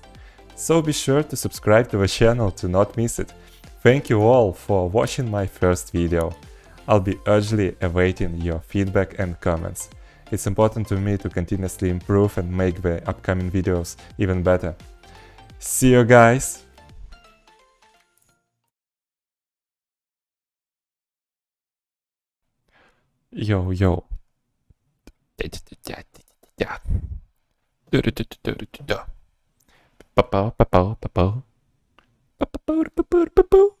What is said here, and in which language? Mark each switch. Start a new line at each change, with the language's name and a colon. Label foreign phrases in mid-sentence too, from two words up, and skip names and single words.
English: So be sure to subscribe to the channel to not miss it. Thank you all for watching my first video. I'll be urgently awaiting your feedback and comments. It's important to me to continuously improve and make the upcoming videos even better. See you guys! Yo, yo. Pa-pow, pa-pow, pa-pow. Pa-pow, pa-pow, pa-pow.